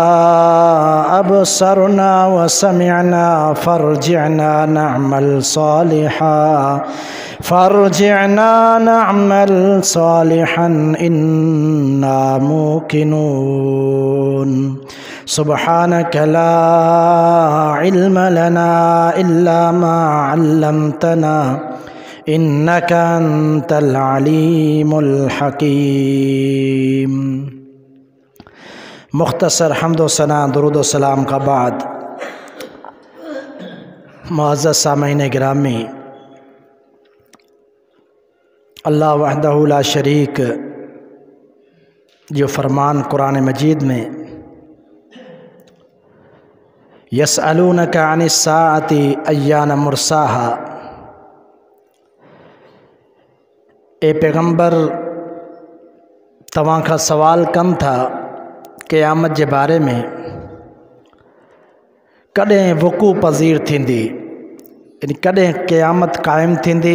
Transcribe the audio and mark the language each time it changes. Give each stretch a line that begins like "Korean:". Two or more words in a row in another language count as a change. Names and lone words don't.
Arabic: أبصرنا وسمعنا فارجعنا نعمل صالحا إنا موقنون سبحانك لا علم لنا إلا ما علمتنا إنك أنت العليم الحكيم.
Urdu: مختصر حمد و ثنا درود و سلام کا بعد معزز سامعین گرامی,
Arabic: الله وحده لا شريك
Sindhi: जो फरमान कुरान मजीद में
Arabic: يسألونك عن الساعة أيان مرساها,
Sindhi: ए पैगंबर तवां खां सवाल कनि था क़यामत जे बारे में कॾहिं वक़ू पज़ीर थींदी, यानी कॾहिं क़यामत क़ाइमु थींदी।